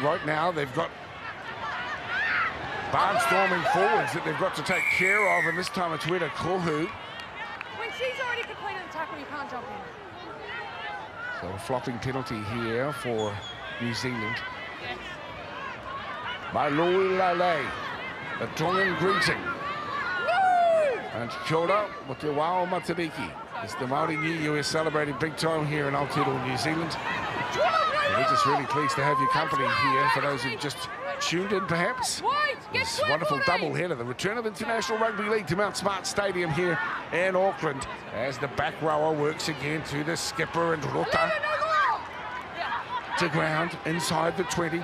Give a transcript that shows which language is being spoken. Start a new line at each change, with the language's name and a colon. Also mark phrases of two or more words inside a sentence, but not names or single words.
English: But right now they've got barnstorming forwards that they've got to take care of, and this time it's Weta Kohu. When she's already completed the tackle, you can't jump in. So a flopping penalty here for New Zealand. By Lui Lale, the Tongan greeting. And
Māori: kia ora, mo te wao matariki.
English: It's the Māori New Year. We're celebrating big time here in Aotearoa, New Zealand. And we're just really pleased to have your company here. For those who've just tuned in, perhaps, this wonderful double header, the return of International Rugby League to Mount Smart Stadium here in Auckland, as the back rower works again to the skipper and Rota to ground inside the 20.